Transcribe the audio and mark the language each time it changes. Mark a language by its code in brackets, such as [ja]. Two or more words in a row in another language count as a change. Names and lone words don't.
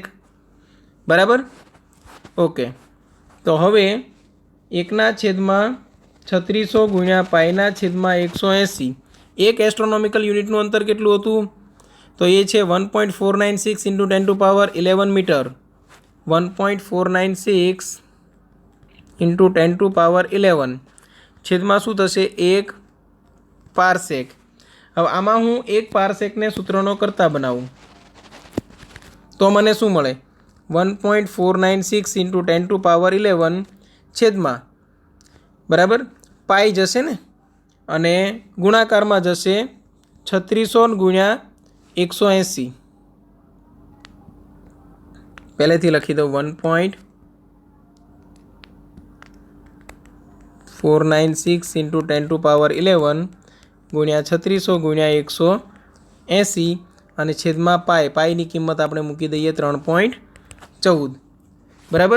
[gu] બરાબર, ઓકે, તો હવે 1/3600 ગુણ્યા પાઈના છેદમાં 180 1 [en] astronomical unitનું [gu] અંતર કેટલું હતું? તો યે છે 1.496 ઇન્ટુ 10⁻11 મીટર। 1.496 ઇન્ટુ 10⁻11 છેદમાં શું થશે? 1 પાર્સેક। હવે આમાં હું 1 પાર્સેક ને સૂત્રનો કરતા બનાવું તો મને શું મળે? 1.496 ઇન્ટુ 10⁻11 છેદમાં બરાબર પાઈ જશે ને, અને ગુણાકારમાં જશે 3600 ગુણ્યા 180। પહેલેથી લખી દઉં 1.496 ઇન્ટુ 10⁻11 ગુણ્યા 3600 ગુણ્યા 180 અને છેદમાં પાઈની કિંમત આપણે મૂકી દઈએ 3.14 બરાબર.